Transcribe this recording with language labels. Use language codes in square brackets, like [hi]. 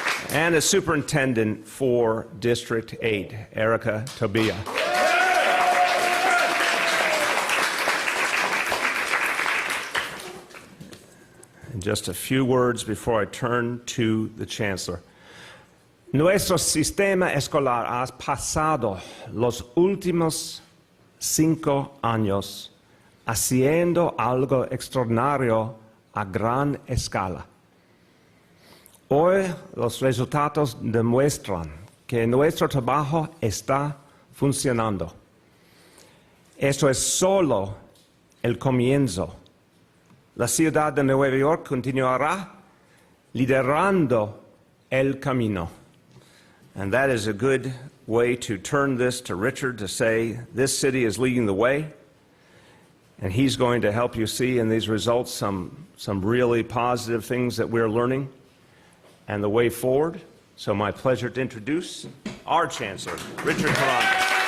[en] And the Superintendent for District 8, Erica Tobia. And just a few words before I turn to the Chancellor. [es] Nuestro sistema escolar ha pasado los últimos 5 años haciendo algo extraordinario a gran escala. Hoy los resultados demuestran que nuestro trabajo está funcionando. Esto es solo el comienzo. La ciudad de Nueva York continuará liderando el camino. [en] And that is a good way to turn this to Richard to say this city is leading the way, and he's going to help you see in these results some really positive things that we're learning and the way forward. So my pleasure to introduce our Chancellor, Richard Carranza.